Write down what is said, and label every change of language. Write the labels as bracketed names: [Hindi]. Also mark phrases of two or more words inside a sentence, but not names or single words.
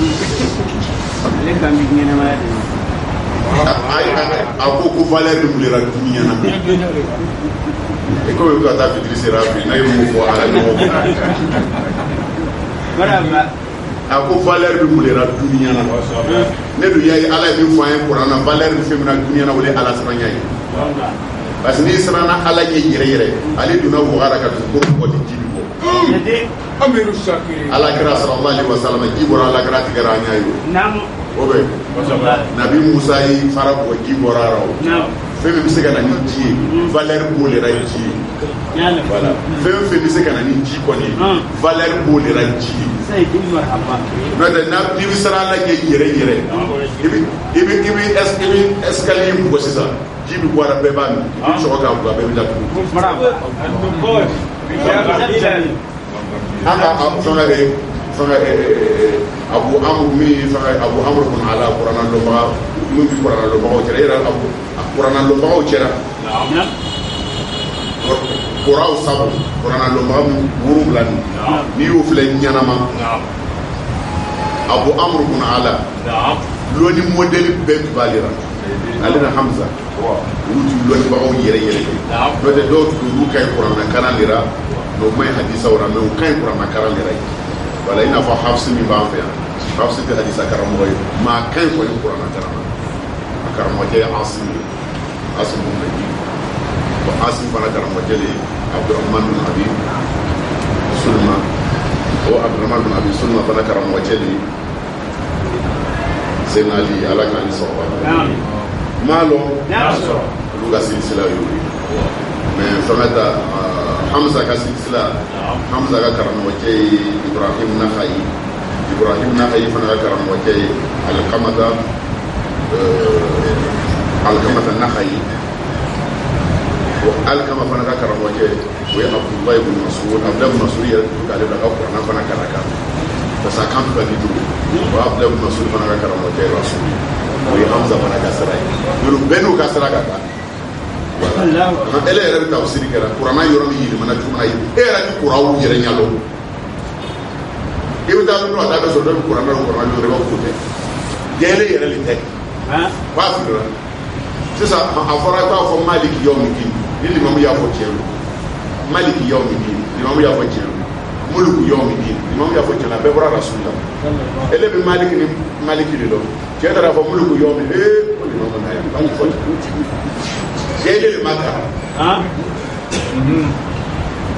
[Bambara] a ko ko valeur bɛ mun de la dunia na e ko bɛ ka taa fitiri sera bi n'a ye mun fɔ ala ɲɔgɔn a ko valeur bɛ mun de la dunia na ne dun y'a ye ala ye min fɔ an ye kuran na valeur bɛ fɛn min na dunia na o de ye ala siranya ye [French] parce que [Bambara] n'i siranna ala ɲɛ yɛrɛ yɛrɛ ale donna wagara ka dugu kɔ di ji bɛ bɔ ala kira [Arabic] صلى الله عليه وسلم [Bambara] ji bɔra ala kira tigɛra an y'a ye o bɛ nabi musa ye fara bɔ ji bɔra ara o fɛn min bɛ se ka na ni ji ye valeur b'o de la ji ye voilà fɛn fɛn bɛ se ka na ni ji kɔni ye valeur b'o de la ji ye n'o tɛ n'i bɛ siran ala ɲɛ yɛrɛ yɛrɛ i bɛ escalier bugɔ sisan ji bɛ bɔ ara bɛɛ b'a min i bɛ sɔrɔ k'a bugɔ a bɛɛ bɛ datugu an ka abu amru min abu amru bin ala qur'an lobaga min bi qur'an lobagaw cɛla yɛrɛ abu qur'an lobagaw cɛla qur'aw sabu qur'an lobaga wolonwula n'i y'o filɛ ɲanama abu amru bin ala lɔnni modèle bɛɛ tun b'ale la ale na hamza olu tun lɔnnibagaw yɛrɛ yɛrɛ ye n'o tɛ dɔw tun olu ka ɲi qur'an kalan de la o ma ɲi hadisaw la mais o ka ɲi qur'an kalan de la voilà i n'a fɔ hafsi min b'an fɛ yan hafsi tɛ hadisa karamɔgɔ ye maa ka ɲi kɔni qur'an kalan na a karamɔgɔkɛ ye asim ye asim bin naji bon asim fana karamɔgɔkɛ de ye abdurrahman bin abi sulma o abdurrahman bin abi sulma fana karamɔgɔkɛ de ye senali ala k'an ni sɔgɔma maa lɔn olu ka silisila y'o ye mais fɛngɛ ta hamza ka silisila hamza ka karamɔgɔkɛ ye ibrahim nahayi fana ka karamɔgɔkɛ ye alkamata nahayi o alkama fana ka karamɔgɔkɛ o ye abdullahi ibn mas'ud yɛrɛ tun k'ale bila ka kuranna fana kalan [French] parce que [Bambara] a kan tun ka di cogo o abdullahi ibn mas'ud fana ka karamɔgɔkɛ ye rasul o ye hamza fana ka sira ye olu bɛɛ n'u ka sira ka kan ele yɛrɛ bɛ tafsiri kɛra kuranna yɔrɔ min yɛlɛmana cogo min na e yɛrɛ tɛ kuranw yɛrɛ ɲɛdɔn i bɛ taa dɔrɔn a t'a bɛ sɔrɔ dɔ bɛ kuranna yɔrɔ i b'a fɔ tɛ jɛlen yɛrɛ le tɛ b'a fili sisan a fɔra i b'a fɔ [Arabic] مالك يوم الدين [Bambara] ni limamu y'a fɔ tiɲɛ don [Arabic] مالك يوم الدين [Bambara] limamu y'a fɔ tiɲɛ don [Arabic] ملك يوم الدين [Bambara] limamu y'a fɔ tiɲɛ don a bɛɛ bɔra rasul la ele bɛ maliki ni maliki de dɔn cɛ taara fɔ [Arabic] ملك يوم الدين [Bambara] ko limamu n'a ye b'a fɔ jɛlen le ma kalan